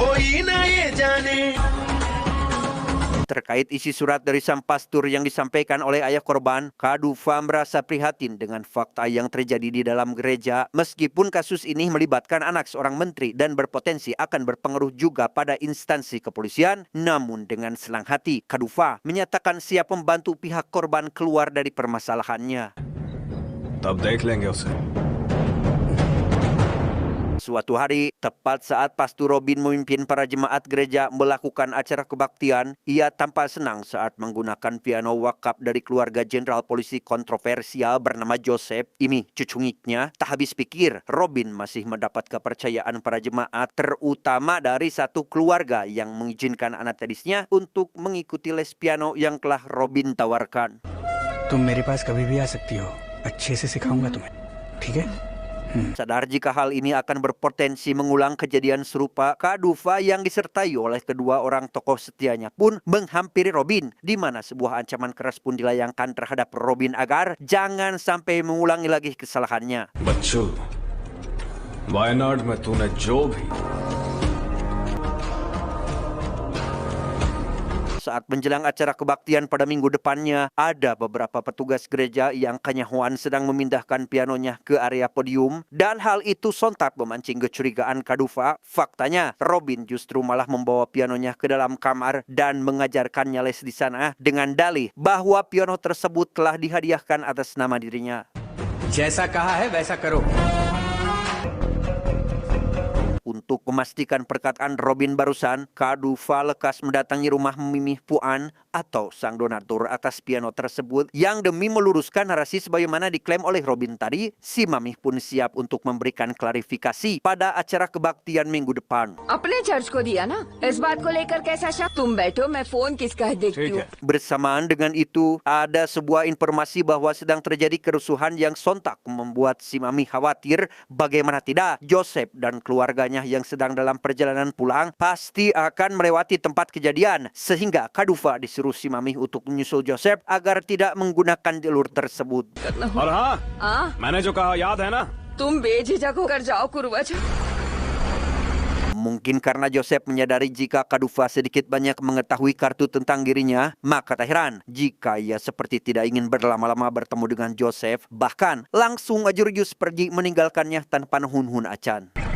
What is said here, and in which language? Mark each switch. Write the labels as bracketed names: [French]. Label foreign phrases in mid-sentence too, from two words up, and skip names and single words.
[Indonesian] Terkait isi surat dari sang pastor yang disampaikan oleh ayah korban, Kadufa merasa prihatin dengan fakta yang terjadi di dalam gereja. Meskipun kasus ini melibatkan anak seorang menteri dan berpotensi akan berpengaruh juga pada instansi kepolisian, namun dengan senang hati, Kadufa menyatakan siap membantu pihak korban keluar dari permasalahannya. [Hindi] तब देख लेंगे उसे. [Indonesian] Suatu hari, tepat saat Pastor Robin memimpin para jemaat gereja melakukan acara kebaktian, ia tampak senang saat menggunakan piano wakaf dari keluarga jenderal polisi kontroversial bernama Joseph. Ini cucungiknya tak habis pikir, Robin masih mendapat kepercayaan para jemaat, terutama dari satu keluarga yang mengizinkan anak gadisnya untuk mengikuti les piano yang telah Robin tawarkan. [Hindi] तुम मेरे पास कभी भी आ सकती हो. अच्छे से सिखाऊंगा तुम्हें. ठीक है? [Indonesian] Sadar jika hal ini akan berpotensi mengulang kejadian serupa, Kadufa yang disertai oleh kedua orang tokoh setianya pun menghampiri Robin, di mana sebuah ancaman keras pun dilayangkan terhadap Robin agar jangan sampai mengulangi lagi kesalahannya. [Hindi] बच्चों, वायनाड में तूने जो भी [Indonesian] Saat menjelang acara kebaktian pada minggu depannya, ada beberapa petugas gereja yang kanyahuan sedang memindahkan pianonya ke area podium, dan hal itu sontak memancing kecurigaan Kadufa. Faktanya, Robin justru malah membawa pianonya ke dalam kamar dan mengajarkannya les di sana dengan dalih bahwa piano tersebut telah dihadiahkan atas nama dirinya. [Hindi] जैसा कहा है वैसा करो. [Indonesian] Untuk memastikan perkataan Robin barusan, Kadufa lekas mendatangi rumah Mimih Puan atau sang donatur atas piano tersebut yang demi meluruskan narasi sebagaimana diklaim oleh Robin tadi, si Mamih pun siap untuk memberikan klarifikasi pada acara kebaktian minggu depan. [Hindi] अपने चर्च को दिया ना, इस बात को लेकर कैसा शक? तुम बैठो, मैं फोन किसका देखती हूँ. [Indonesian] Bersamaan dengan itu, ada sebuah informasi bahwa sedang terjadi kerusuhan yang sontak membuat si Mami khawatir. Bagaimana tidak, Joseph dan keluarganya yang sedang dalam perjalanan pulang pasti akan melewati tempat kejadian, sehingga Kadufa disuruh si Mami untuk menyusul Joseph agar tidak menggunakan jalur tersebut. [Hindi] और हाँ, हाँ, मैंने जो कहा याद है ना. तुम बेझिझक होकर जाओ कुरुवच. [Indonesian] Mungkin karena Joseph menyadari jika Kadufa sedikit banyak mengetahui kartu tentang dirinya, maka tak heran jika ia seperti tidak ingin berlama-lama bertemu dengan Joseph, bahkan langsung ajur-jus pergi meninggalkannya tanpa nuhun-hun acan.